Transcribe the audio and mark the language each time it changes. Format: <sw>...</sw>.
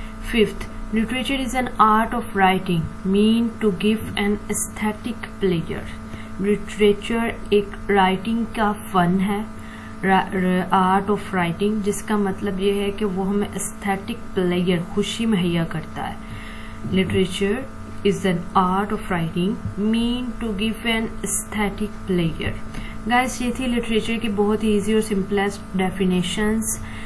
<en>Fifth, literature is an art of writing meant to give an aesthetic pleasure.</en> <ur>Literature ایک writing کا فن ہے, art of writing, جس کا مطلب یہ ہے کہ وہ ہمیں aesthetic pleasure, خوشی مہیا کرتا ہے.</ur> <en>Literature is an art of writing meant to give an aesthetic pleasure.</en> <ur>Guys, یہ تھی لٹریچر کی بہت ہی ایزی اور سمپلیسٹ ڈیفینیشنز.</ur>